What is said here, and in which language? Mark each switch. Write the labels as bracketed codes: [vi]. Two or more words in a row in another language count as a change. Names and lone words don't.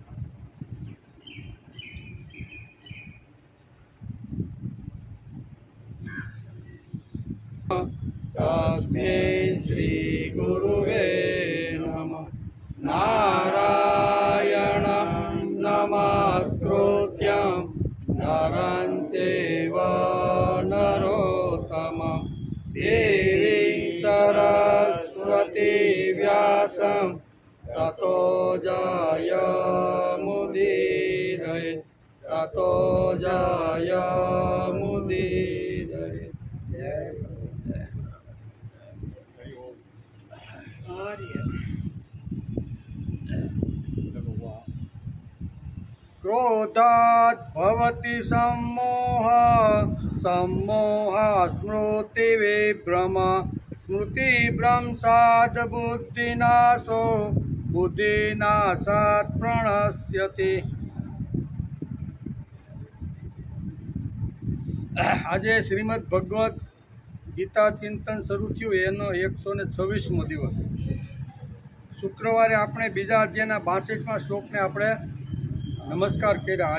[sa] તસ્मै શ્રી ગુરુવે નમઃ નારાયણં નમસ્કૃત્યં નરં ચૈવ નરોત્તમં દેવીં સરસ્વતી વ્યાસં તતો જયમુદીરયે તતો જયમુદીરયે જય क्रोधात् भवति सम्मोहः सम्मोहः स्मृतिविभ्रम स्मृतिभ्रंशात् बुद्धिनाशो बुद्धिनाशात् प्रणश्यति। [gu] આજે શ્રીમદ ભગવદ્ ગીતા ચિંતન શરૂ થયું એનો 126મો દિવસ. શુક્રવારે આપણે બીજા અધ્યાયના 62મા શ્લોકને આપણે નમસ્કાર કર્યા.